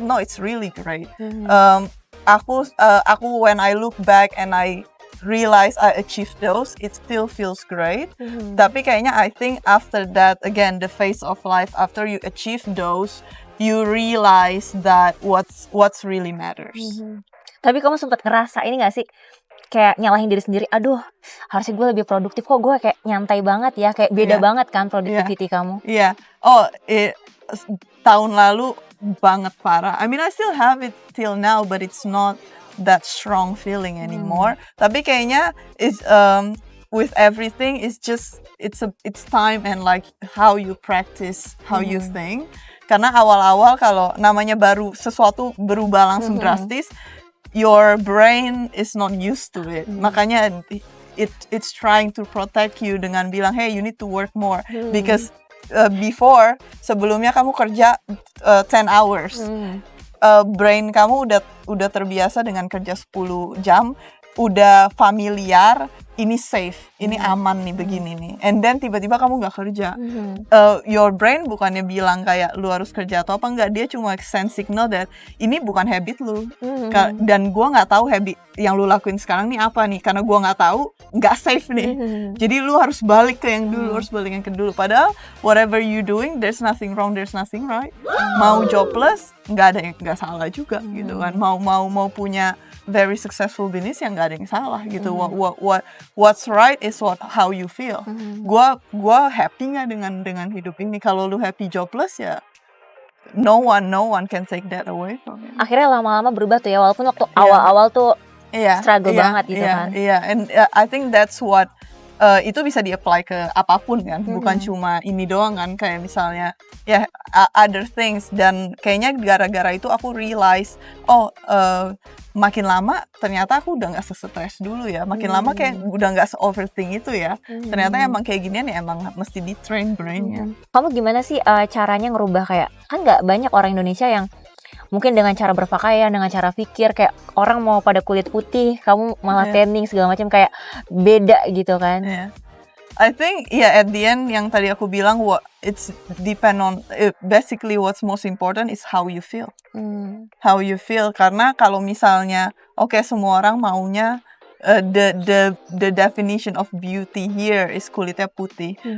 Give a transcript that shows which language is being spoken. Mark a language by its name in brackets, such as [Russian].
[English] No, it's really great. Aku when I look back and I realize I achieved those, it still feels great. [Indonesian] Tapi kayaknya [English] I think after that, again, the phase of life, after you achieve those, you realize that what's really matters. [Indonesian] Tapi kamu sempat ngerasa ini nggak sih? kayak nyalahin diri sendiri, aduh harusnya gue lebih produktif, kok gue kayak nyantai banget ya, kayak beda Iya. banget kan productivity kamu. Iya. Oh, tahun lalu banget parah. [English] I mean, I still have it till now, but it's not that strong feeling anymore. [Indonesian] Tapi kayaknya [English] with everything, it's time and like how you practice, how you think. [Indonesian] Karena awal-awal kalau namanya baru sesuatu berubah langsung drastis, [English] your brain is not used to it. [Indonesian] Makanya [English] it's trying to protect you [Indonesian] dengan bilang, [English] hey, you need to work more because before, [Indonesian] sebelumnya kamu kerja [English] 10 hours. [Indonesian] Brain kamu udah terbiasa dengan kerja 10 jam, udah familiar, ini safe, ini aman nih begini nih. And then tiba-tiba kamu nggak kerja. [English] Your brain [Indonesian] bukannya bilang kayak lu harus kerja atau apa, enggak, dia cuma [English] send signal that [Indonesian] ini bukan habit lu. Dan gua nggak tahu habit yang lu lakuin sekarang nih apa nih, karena gua nggak tahu, nggak safe nih. Jadi lu harus balik ke yang dulu, harus balik yang ke dulu. Padahal [English] whatever you doing, there's nothing wrong, there's nothing right. [Indonesian] Mau jobless, nggak salah juga gitu kan. Mau punya [English] very successful business [Indonesian] yang nggak ada yang salah gitu. [English] What's right is how you feel. [Indonesian] Gua happy nggak dengan hidup ini. Kalau lu happy jobless ya, [English] no one can take that away from you. [Indonesian] Akhirnya lama-lama berubah tuh ya, walaupun waktu awal-awal tuh struggle banget gitu kan. Iya, [English] and I think that's what [Indonesian] itu bisa di-apply ke apapun kan, bukan cuma ini doang kan, kayak misalnya [English] other things. [Indonesian] Dan kayaknya gara-gara itu aku realize, makin lama ternyata aku udah nggak se-stress dulu ya, makin lama kayak udah nggak se-overthink itu ya. Ternyata emang kayak ginian ya, emang mesti di-train brainnya. Kamu gimana sih caranya ngerubah, kayak kan nggak banyak orang Indonesia yang mungkin dengan cara berpakaian, dengan cara pikir, kayak orang mau pada kulit putih, kamu malah tanning segala macam, kayak beda gitu kan. [English] I think at the end [Indonesian] yang tadi aku bilang, [English] it's depend on basically what's most important is how you feel. How you feel, [Indonesian] karena kalau misalnya semua orang maunya [English] the definition of beauty here is [Indonesian] kulitnya putih.